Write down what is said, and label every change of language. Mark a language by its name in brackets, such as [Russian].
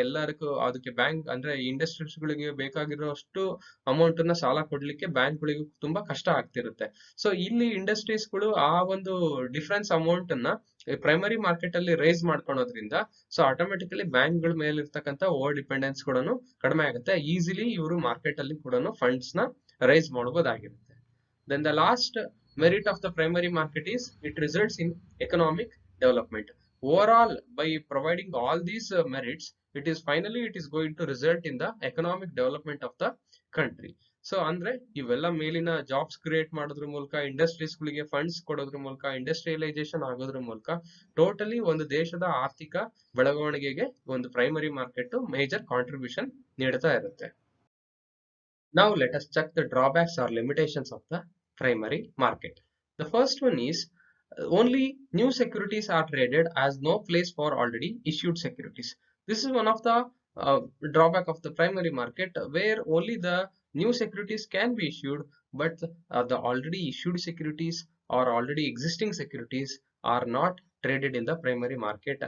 [Kannada] ಎಲ್ಲರಿಗೂ ಅದಕ್ಕೆ ಬ್ಯಾಂಕ್ ಅಂದ್ರೆ ಇಂಡಸ್ಟ್ರೀಸ್ಗಳಿಗೆ ಬೇಕಾಗಿರೋಷ್ಟು ಅಮೌಂಟ್ ನ ಸಾಲ ಕೊಡ್ಲಿಕ್ಕೆ ಬ್ಯಾಂಕ್ಗಳಿಗೂ ತುಂಬಾ ಕಷ್ಟ ಆಗ್ತಿರುತ್ತೆ. ಸೊ ಇಲ್ಲಿ ಇಂಡಸ್ಟ್ರೀಸ್ಗಳು ಆ ಒಂದು ಡಿಫರೆನ್ಸ್ ಅಮೌಂಟ್ ಅನ್ನ ಪ್ರೈಮರಿ ಮಾರ್ಕೆಟ್ ಅಲ್ಲಿ ರೈಸ್ ಮಾಡ್ಕೊಳೋದ್ರಿಂದ ಸೊ ಆಟೋಮೆಟಿಕಲಿ ಬ್ಯಾಂಕ್ಗಳ ಮೇಲೆ ಇರ್ತಕ್ಕಂಥ ಓವರ್ ಡಿಪೆಂಡೆನ್ಸ್ ಕೂಡ ಕಡಿಮೆ ಆಗುತ್ತೆ. ಈಸಿಲಿ ಇವರು ಮಾರ್ಕೆಟ್ ಅಲ್ಲಿ ಕೂಡ ಫಂಡ್ಸ್ ನ rice ಮಾಡಬಹುದಾಗಿರುತ್ತೆ. [English] Then the last merit of the primary market is it results in economic development. Overall, by providing all these merits, it is going to result in the economic development of the country. [Kannada] So ಅಂದ್ರೆ ಇವೆಲ್ಲ ಮೇಲಿನ jobs create ಮಾಡೋದ್ರ ಮೂಲಕ, industries ಗಳಿಗೆ funds ಕೊಡೋದ್ರ ಮೂಲಕ, industrialisation ಆಗೋದ್ರ ಮೂಲಕ totally ಒಂದು ದೇಶದ ಆರ್ಥಿಕ ಬೆಳವಣಿಗೆಗೆ ಒಂದು ಪ್ರೈಮರಿ ಮಾರ್ಕೆಟ್ ಮೇಜರ್ ಕಾಂಟ್ರಿಬ್ಯೂಷನ್ ನೀಡ್ತಾ ಇರುತ್ತೆ. [English] Now let us check the drawbacks or limitations of the primary market. The first one is only new securities are traded as no place for already issued securities. This is one of the drawback of the primary market, where only the new securities can be issued, but the already issued securities or already existing securities are not traded in the primary market.